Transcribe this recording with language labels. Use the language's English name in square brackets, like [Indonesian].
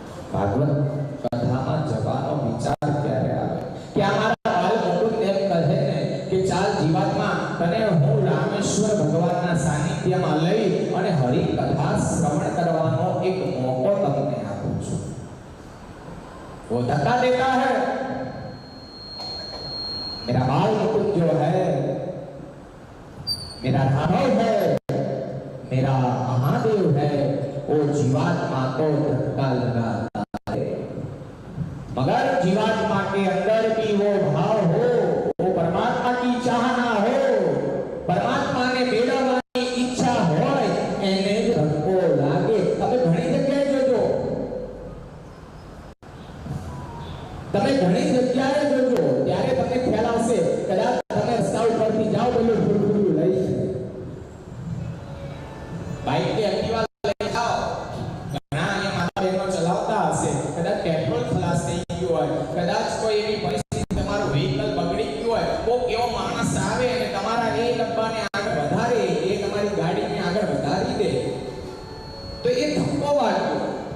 [Gujarati] ભાગવત કથામાં જવાનો વિચાર ક્યારે આવે કે અમારા બાલ મુકુંદ એમ કહે ને કે ચાલ જીવાત્મા તને હું રામેશ્વર ભગવાનના સાનિધ્યમાં લઈ અને હરિ કથા શ્રવણ કરવાનો એક મોકો તમને આપું છું. [Hindi] वो धक्का देता है, मेरा बाल मुकुंद जो है, मेरा राघव है, मेरा महादेव है, वो जीवात्मा को धक्का लगाता है. मगर जीवात्मा के अंदर भी वो भाव हो, वो परमात्मा की चाहना हो, परमात्मा ने [Gujarati] मेળવવાની ઈચ્છા હોય એને જ ધક્કો લાગે. તમે ઘણી જગ્યાએ જોજો, તમે ઘણી જગ્યાએ જોજો ત્યારે તમને ખ્યાલ આવશે. કદાચ તમે રસ્તા ઉપરથી જાઓ પેલું ફૂલફૂલું લઈ બાઈક કે એક્ટિવા લઈ જાઓ, ઘણા અહીંયા માતા બહેનો ચલાવતા હશે, કદાચ પેટ્રોલ ખલાસ થઈ ગયું હોય, કદાચ કોઈ એવી પરિસ્થિતિ તમારું વ્હીકલ બગડી ગયું હોય, કોઈ એવો માણસ આવે અને તમારા એ ડબ્બાને આગળ વધારે, એ તમારી ગાડીને આગળ વધારી દે તો એ ધક્કો વાગ્યો.